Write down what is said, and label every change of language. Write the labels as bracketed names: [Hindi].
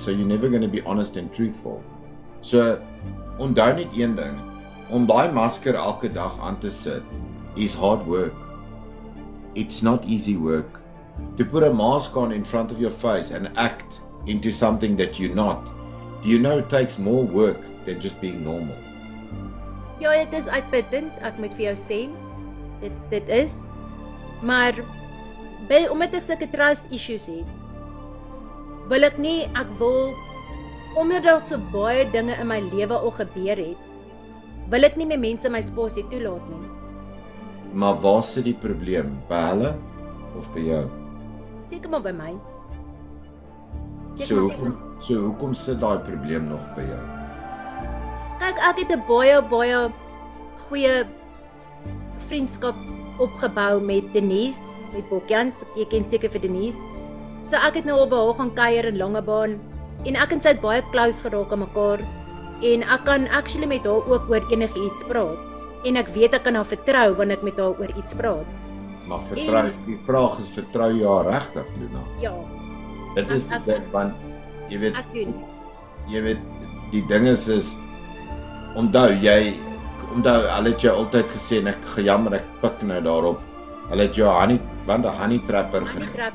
[English] So you're never going to be honest and truthful. So, onthou net een ding. [Afrikaans] Om daai masker elke dag aan te sit is hard work. [English] It's not easy work. To put a mask on in front of your face and act into something that you're not, do you know it takes more work than just being normal? [Afrikaans] Ja, dit is uitputtend, ek moet vir jou sê. Dit is. Maar omdat ek sulke trust issues het, ek wil omdat daar so baie dinge in my lewe al gebeur het, wil ek nie meer mense my spasie toelaat nie. Maar waar sit die probleem? By hulle of by jou? Seker maar by my. So hoekom sit daai probleem nog by jou? Kyk, ek het 'n baie goeie vriendskap opgebou met Denise, met Bokjans. Jy ken seker vir Denise. So ek het nou al by haar gaan kuier in Langebaan en ek en sy het baie close geraak aan mekaar en ek kan actually met haar ook oor enigiets praat. En ek weet ek kan haar vertrou wanneer ek met haar oor iets praat. Maar die vraag is, vertrou jy haar regtig, Luna? Ja. Dit is die ding, want jy weet, die ding is onthou, hulle het jou altyd gesê, en ek gejammer, ek pik nou daarop, hulle het jou honey trapper genoem.